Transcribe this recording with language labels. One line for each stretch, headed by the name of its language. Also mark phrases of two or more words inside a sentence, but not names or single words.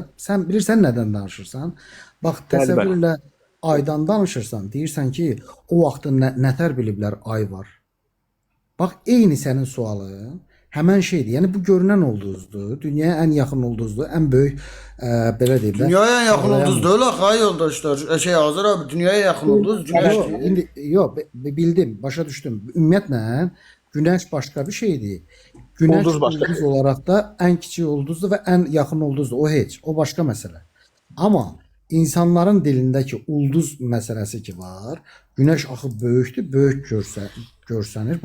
Azerbaijani: Sən bilirsən nədən danışırsan? Bax, təsəvvür elə aydan danışırsan, deyirsən ki, o vaxtda nətər biliblər ay var. Bax, eyni sənin sualın həmən şeydir. Yəni bu görünən ulduzdur, dünyaya ən yaxın ulduzdur, ən böyük belə deyim də.
Turkish: Dünyaya en yakın ulduz değil ha yoldaşlar. Azər abi dünyaya yakın ulduz Güneşdir.
Azerbaijani: İndi yox, bildim, başa düşdüm. Ümumiyyətlə Günəş başqa bir şeydir. Günəş Ulduz başqa ulduz olaraq da ən kiçik ulduzdur və ən yaxın ulduzdur. O heç, o başqa məsələ. Amma insanların dilindəki ulduz məsələsi ki var, Günəş axı böyükdür, böyük görsənir.